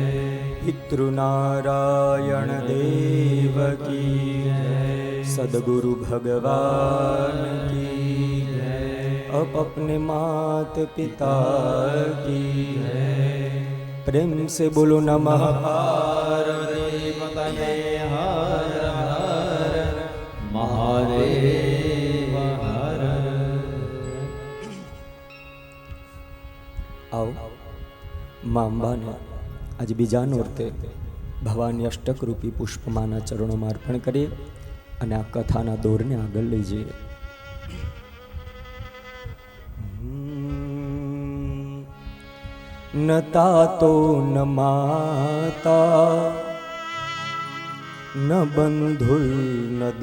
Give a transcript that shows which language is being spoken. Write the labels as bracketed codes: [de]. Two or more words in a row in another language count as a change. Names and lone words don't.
[hi] पितृनारायण देव की जय। सद्गुरु भगवान की जय। अपने मात पिता की जय। प्रेम से बोलो नमः पार्वती पतये हर हर महादेव हर। [gu] આવો માં અંબાને આજ બીજા નોરતે ભવાની અષ્ટક રૂપી પુષ્પમાળા ચરણો અર્પણ કરીએ અને આ કથાના દોરને આગળ લઈ જઈએ. [sa] न तातो न माता न बन्धुल न